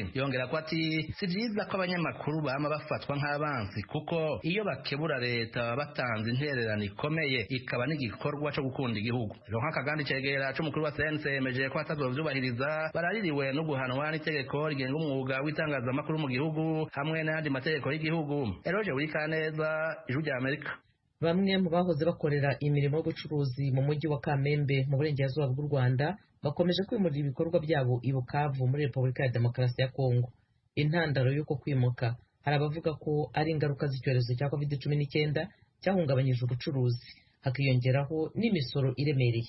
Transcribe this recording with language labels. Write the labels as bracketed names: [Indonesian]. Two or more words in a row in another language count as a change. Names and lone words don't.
[Rundi] Yongera ko ati si vyiza ko abanyamakuru bama bafatwa nk'abansi kuko iyo bakebura leta batanze intererano ikomeye ikaba n'igikorwa co gukunda igihugu. Ronka Kagandi cegera c'umukuru wa CNC yemeje ko atazovyubahiriza baraririwe no guhanwa n'itegeko rigenga umwuga w'itangazamakuru mu gihugu hamwe n'andi mategeko y'igihugu. Eroje Wikaneza, Ijwi rya Amerika. [Kinyarwanda] Bamwe mu bahoze bakorera imirimo y'ubucuruzi mu mujyi wa Kamembe mu burengerazuba bw'u Rwanda bakomeje kwimurira ibikorwa byabo i Bukavu muri Repubulika ya Demokarasi ya Kongo. Intandaro y'uko kwimuka hari abavuga ko ari ingaruka z'icyorezo cya COVID-19 cyahungabanyije ubucuruzi, hakiyongeraho n'imisoro iremereye.